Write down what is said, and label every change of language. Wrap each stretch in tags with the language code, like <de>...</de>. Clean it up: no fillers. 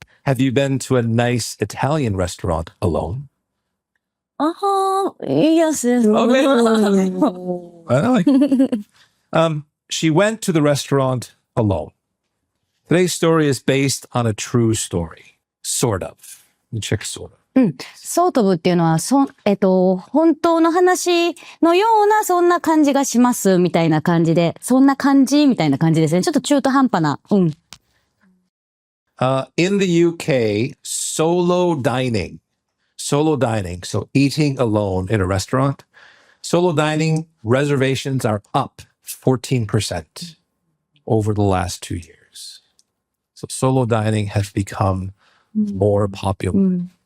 <en>Have you been to a nice Italian restaurant alone? Yes. Okay. I like it. She went to the restaurant alone. Today's story is based on a true story. Sort of. You check sort of.</en> <ja>ソートブっていうのは、本当の話のような、そんな感じがします、みたいな感じで、そんな感じみたいな感じですね。ちょっと中途半端な。</ja> <en>In the UK, solo dining, so eating alone in a restaurant, solo dining reservations are up 14% over the last 2 years. So solo dining has become more popular.</en>